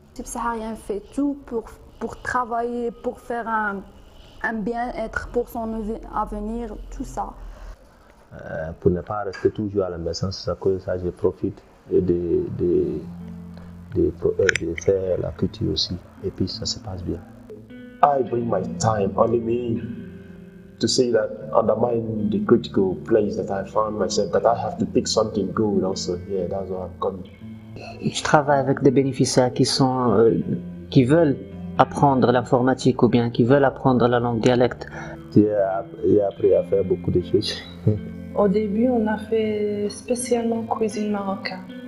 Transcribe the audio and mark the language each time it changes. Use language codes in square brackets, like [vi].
[fr] Le subsaharien fait tout pour travailler, pour faire un bien-être pour son avenir, tout ça. Pour ne pas rester toujours à la maison, c'est ça je profite de faire la culture aussi. Et puis ça se passe bien. [en] I bring my time, only me, to say that undermine the critical place that I found myself, that I have to pick something good also. Yeah, that's why I'm coming. [fr] Je travaille avec des bénéficiaires qui veulent apprendre l'informatique ou bien qui veulent apprendre la langue dialecte. J'ai appris à faire beaucoup de choses. Au début, on a fait spécialement cuisine marocaine.